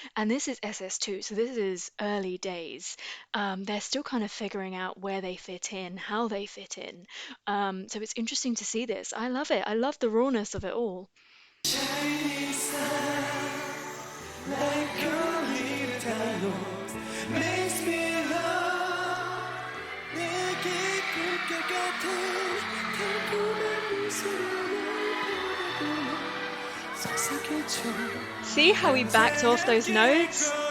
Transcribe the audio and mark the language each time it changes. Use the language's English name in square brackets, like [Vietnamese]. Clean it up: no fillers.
[English] And this is SS2, so this is early days. They're still kind of figuring out where they fit in, how they fit in. So it's interesting to see this. I love it. I love the rawness of it all. Shining star, like a little diamond, makes me love. [Korean] 내게 꿈결 같은 달콤한 미소를 보고 속삭여줘. [English] See how he backed off those notes?